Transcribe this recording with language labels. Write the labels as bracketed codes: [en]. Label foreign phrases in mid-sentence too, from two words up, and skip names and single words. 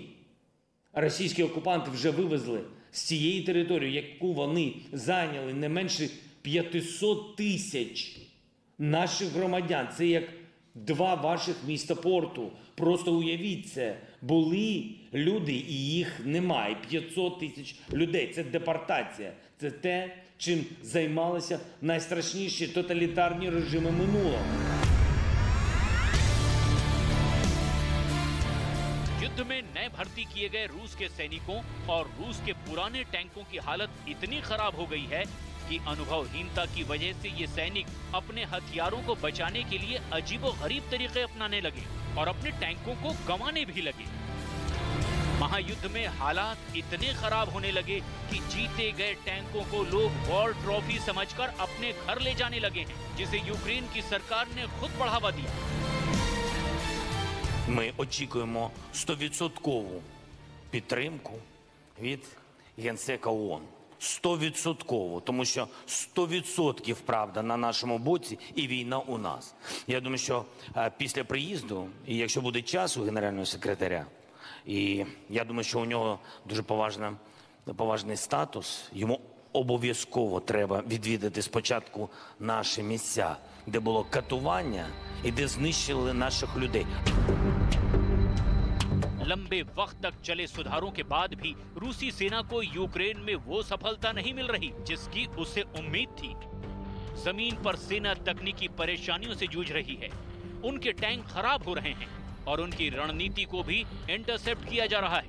[uk] Російські окупанти вже вивезли з цієї території, яку вони зайняли, не менше 500 тисяч наших громадян. Це як 2 ваших міста порту. Просто уявіть це. Були люди і їх немає. 500 тисяч людей. Це депортація. Це те, чим займалися найстрашніші тоталітарні режими минулого. [hi] युद्ध में नए भर्ती किए गए रूस के सैनिकों और रूस के पुराने टैंकों की हालत इतनी खराब हो गई है कि अनुभवहीनता की वजह से ये सैनिक अपने हथियारों को बचाने के लिए अजीबोगरीब तरीके अपनाने लगे और अपने टैंकों को गंवाने भी लगे। महायुद्ध में हालात इतने खराब होने लगे कि जीते गए टैंकों को लोग [en] war trophy [hi] समझकर अपने घर ले जाने लगे हैं, जिसे यूक्रेन की सरकार ने खुद बढ़ावा दिया। [uk] Ми очікуємо 100% підтримку від Генсека ООН. 100%, тому що 100% правда на нашому боці і війна у нас. Я думаю, що після приїзду, і якщо буде час у генерального секретаря, і я думаю, що у нього дуже поважний статус, йому обов'язково треба відвідати спочатку наші місця, де було катування і де знищили наших людей. [hi] लंबे वक्त तक चले सुधारों के बाद भी रूसी सेना को यूक्रेन में वो सफलता नहीं मिल रही जिसकी उसे उम्मीद थी। जमीन पर सेना तकनीकी परेशानियों से जूझ रही है, उनके टैंक खराब हो रहे हैं और उनकी रणनीति को भी इंटरसेप्ट किया जा रहा है।